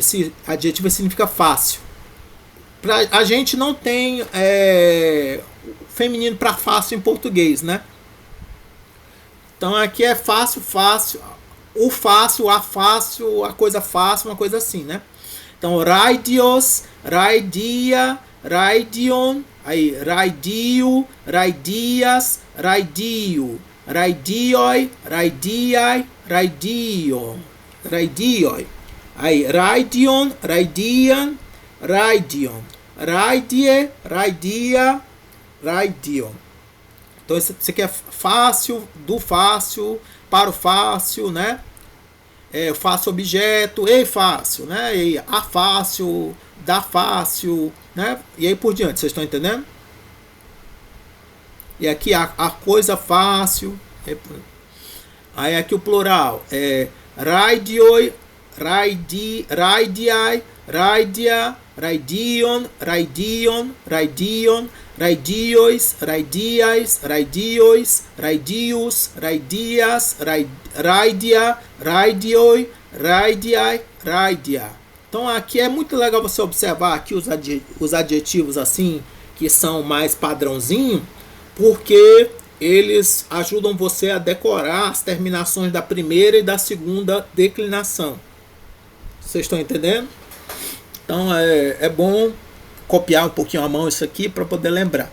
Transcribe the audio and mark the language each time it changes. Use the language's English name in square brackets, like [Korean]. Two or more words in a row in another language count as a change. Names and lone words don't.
[Portuguese] Esse adjetivo significa fácil. A gente não tem feminino para fácil em português, né? Então aqui é fácil, fácil. O fácil, a fácil, a coisa fácil, uma coisa assim, né? [Greek] Então ῥᾴδιος, ῥᾳδία, ῥᾴδιον. Aí, ῥᾳδίου, ῥᾳδίας, ῥᾳδίου, ῥᾳδίῳ, ῥᾳδίᾳ, ῥᾳδίῳ, ῥᾳδίῳ. Aí, ῥᾴδιον, ῥᾳδίαν, ῥᾴδιον, ῥᾴδιε, ῥᾳδία, ῥᾴδιον. [Portuguese] Então, isso aqui é fácil, do fácil, para o fácil, né? O fácil objeto, e fácil, né? E a fácil, da fácil, né? E aí por diante, vocês estão entendendo? E aqui a coisa fácil. [Greek] Aí aqui o plural é ῥᾴδιοι, ῥᾴδιαι, ῥᾴδια, ῥᾳδίων, ῥᾳδίων, ῥᾳδίων, ῥᾳδίοις, ῥᾳδίαις, ῥᾳδίοις, ῥᾳδίους, ῥᾳδίας, ῥᾴδια, ῥᾴδιοι, ῥᾴδιαι, ῥᾴδια. [Portuguese] Então aqui é muito legal você observar aqui os adjetivos assim, que são mais padrãozinho, porque eles ajudam você a decorar as terminações da primeira e da segunda declinação. Vocês estão entendendo? Então é bom copiar um pouquinho a mão isso aqui para poder lembrar.